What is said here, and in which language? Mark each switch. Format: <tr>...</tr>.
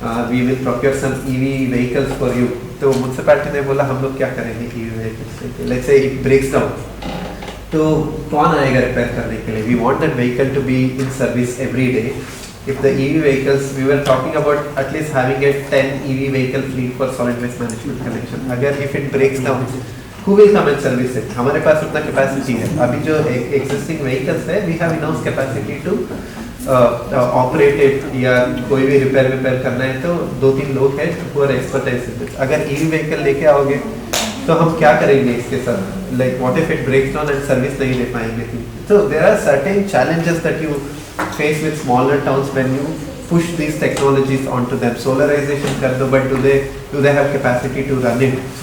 <en>We will procure some EV vehicles for you.</en> <hi>तो municipality ने बोला हम लोग क्या करेंगे EV vehicles.</hi> <en>Let's say it breaks down.</en> <hi>तो कौन आएगा रिपेयर करने के लिए?</hi> <en>We want that vehicle to be in service every day. If the EV vehicles, we were talking about at least having a 10 EV vehicle fleet for solid waste management collection. अगर if it breaks down, who will come and service it?</en> <hi>हमारे पास उतना capacity है. अभी जो existing vehicles है,</hi> <en>we have enough capacity to</en> <hi>operated या कोई भी रिपेयर करना है तो 2-3 लोग हैं</hi> <en>who are expertise in this.</en> <hi>अगर EV व्हीकल लेके आओगे तो हम क्या करेंगे इसके साथ?</hi> <en>Like what if it breaks down and</en> <hi>service नहीं दे पाएंगे?</hi> <en>So there are certain challenges that you face with smaller towns when you push these technologies onto them. Solarization</en> <hi>कर दो,</hi> <en>but do they have capacity to run it?</en>